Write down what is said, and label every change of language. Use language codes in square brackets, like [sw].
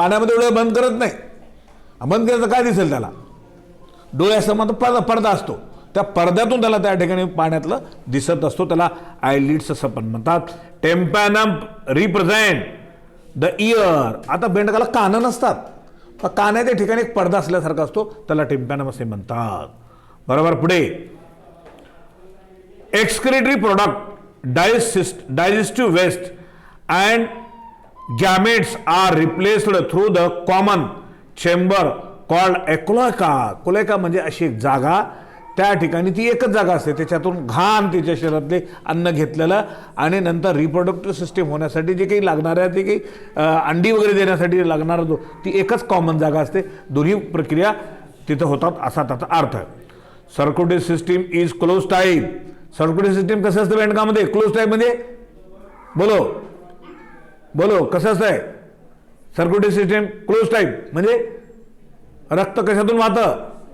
[mr] पाण्यामध्ये डोळे बंद करत नाही, बंद केलं तर काय दिसेल त्याला? डोळ्यासमोर पडदा असतो, त्या पडद्यातून त्याला त्या ठिकाणी पाण्यातलं दिसत असतो, त्याला आयलिड्स असं पण म्हणतात। [en] Tympanum represent the ear. [mr] आता बेंडकाला कान नसतात, पण कानाच्या ठिकाणी एक पडदा असल्यासारखा असतो, त्याला टेम्पॅनम असे म्हणतात। बरोबर, पुढे [en] Excretory product, digestive waste and gametes are replaced through the common chamber called cloaca. [mr] cloaca म्हणजे अशी एक जागा, त्या ठिकाणी ती एकच जागा असते, त्याच्यातून घाण तिच्या शरीरातले अन्न घेतलेलं आणि नंतर रिप्रोडक्टिव्ह सिस्टीम होण्यासाठी जे काही लागणाऱ्या, ते काही अंडी वगैरे देण्यासाठी लागणारा जो, ती एकच कॉमन जागा असते, दोन्ही प्रक्रिया तिथं होतात, असा त्याचा अर्थ आहे। [en] Circulatory system is close type. [mr] Circulatory system कसं असतं बेंडकामध्ये? क्लोज टाईप म्हणजे बोलो कसं असतंय? सर्क्युलेटरी सिस्टीम क्लोज टाईप म्हणजे रक्त कशातून वाहतं?